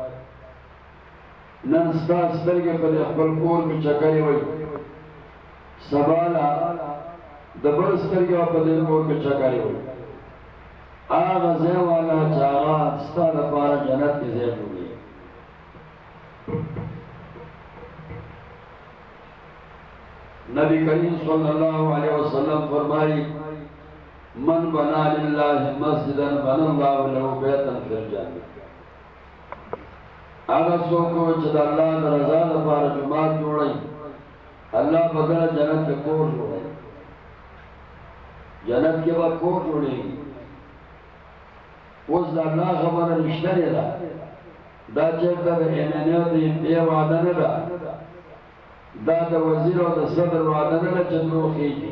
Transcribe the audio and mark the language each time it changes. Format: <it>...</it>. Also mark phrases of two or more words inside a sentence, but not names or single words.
<ps>نن ستا سترګې په دې خپل کور کې چکرې وهي، سبا د بل سترګې به په دې کور کې چکرې وهي. هغه ځای والا چې هغه ستا لپاره جنت کې ځای جوړوي.</ps> <ar>نبی کریم صلی اللہ علیہ وسلم فرمائی من بنا للہ مسجدا بنا اللہ له بیتا فی الجنہ.</ar> <ps>هغه څوک چې د الله د رضا لپاره جومات جوړوي، الله بدله جنت کې کور جوړوي. جنت کې به کور جوړېږي. اوس د الله خبره رښتینې ده، دا چېرته د MNA د MP وعده نه ده، دا د وزیر او د صدر وعده نه ده چې دروغ خېږي.</ps>